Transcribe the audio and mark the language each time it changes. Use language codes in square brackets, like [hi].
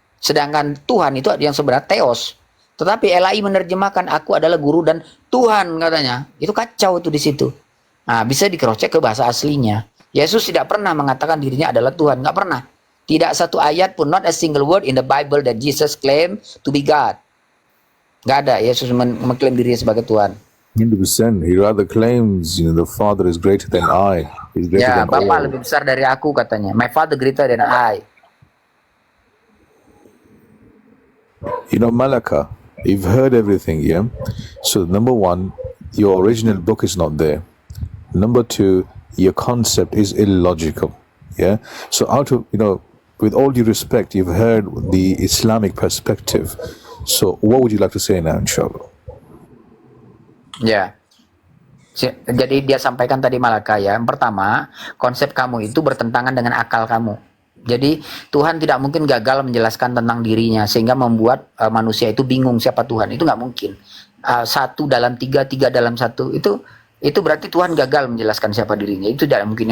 [id] Sedangkan Tuhan itu yang sebenarnya Theos. Tetapi LAI menerjemahkan aku adalah guru dan Tuhan katanya. Itu kacau itu di situ. Nah, bisa di-cross-check ke bahasa aslinya. Yesus tidak pernah mengatakan dirinya adalah Tuhan, nggak pernah. Tidak satu ayat pun, [en] not a single word in the Bible that Jesus claimed to be God. [id] Nggak ada Yesus mengklaim dirinya sebagai Tuhan. [en] 100%. He rather claims, the Father is greater than I. He's greater [id] Ya, [en] than [id] Bapa [en] all. [id] lebih besar dari aku katanya. [en] My Father greater than I. Malaka, you've heard everything, yeah? So, number one, your original book is not there. Number two, your concept is illogical, yeah? So, with all due respect, you've heard the Islamic perspective. So, what would you like to say now, inshallah? [id] Ya. Jadi dia sampaikan tadi Malaka ya. Yang pertama, konsep kamu itu bertentangan dengan akal kamu. Jadi Tuhan tidak mungkin gagal menjelaskan tentang dirinya sehingga membuat manusia itu bingung siapa Tuhan. Itu nggak mungkin. Satu dalam tiga, tiga dalam satu itu berarti Tuhan gagal menjelaskan siapa dirinya. Itu tidak mungkin.